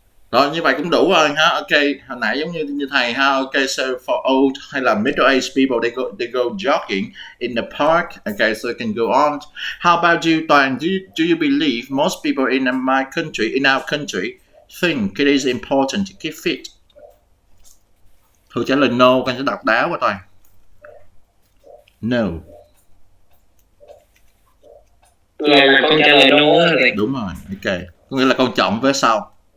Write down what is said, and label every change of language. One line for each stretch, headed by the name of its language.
Vietnamese: Rồi như vậy cũng đủ rồi ha. Okay, hồi nãy giống như thầy ha.
English: Okay, so for old
Vietnamese: hay là
English: middle aged people, they go jogging in the park. Okay, so you can go on. How about you, Toàn? Do you believe most people in our country think it is important to keep fit?
Vietnamese: Thôi trả lời no, con sẽ đọc đá qua Toàn.
English: No.
Vietnamese: Là con trả lời no rồi. Đúng rồi, ok. Có nghĩa là con chọn với sau.